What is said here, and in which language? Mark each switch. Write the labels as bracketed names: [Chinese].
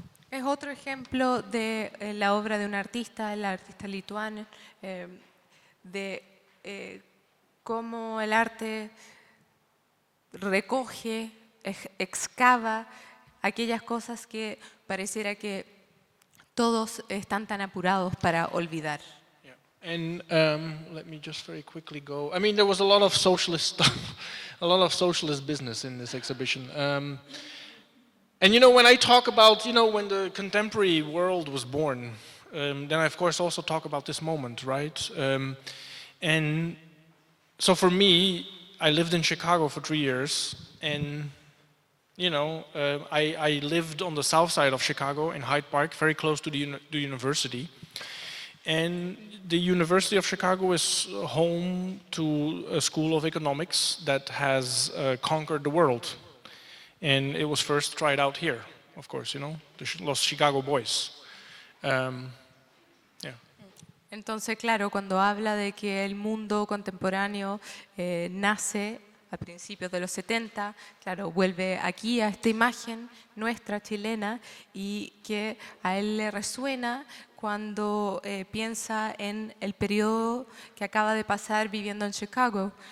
[Spanish] Es otro ejemplo de la obra de un artista, el artista lituano, de cómo el arte recoge, excava aquellas cosas que pareciera que todos están tan apurados para olvidar. [English] And let me just very quickly go. I mean, there was a lot of socialist stuff, a lot of socialist business in this exhibition. And when I talk about, when the contemporary world was born, then I of course also talk about this moment, right? And so for me, I lived in Chicago for 3 years, and I lived on the south side of Chicago in Hyde Park, very close to the university. And the University of Chicago is home to a school of economics that has conquered the world. And it was first tried out here, of course, los Chicago Boys. [Spanish] Entonces, claro, cuando habla de que el mundo contemporáneo nace a principios de los 70, claro, vuelve aquí a esta imagen nuestra chilena y que a él le resuena cuando piensa en el periodo que acaba de pasar viviendo en Chicago,